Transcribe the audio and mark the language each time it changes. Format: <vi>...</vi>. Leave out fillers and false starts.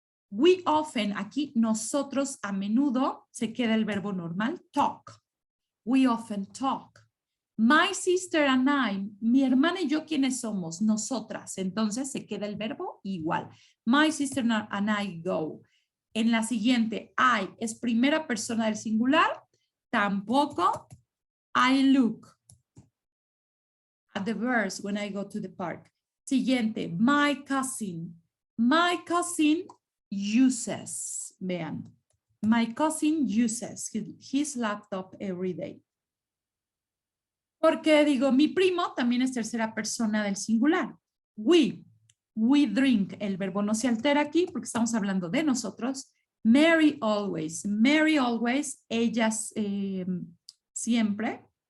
<en>We often,</en> <es>aquí nosotros a menudo, se queda el verbo normal, talk.</es> <en>We often talk. My sister and I,</en> <es>mi hermana y yo, ¿quiénes somos? Nosotras. Entonces se queda el verbo igual.</es> <en>My sister and I go.</en> <es>En la siguiente, I es primera persona del singular. Tampoco.</es> <en>I look at the birds when I go to the park.</en> <es>Siguiente,</es> <en>my cousin. My cousin uses.</en> <es>Vean.</es> <en>My cousin uses his laptop every day.</en> <es>Porque digo, mi primo también es tercera persona del singular.</es> <en>We drink.</en> <es>El verbo no se altera aquí porque estamos hablando de nosotros.</es> <en>Mary always. Mary always,</en> <es>ellas siempre.</es>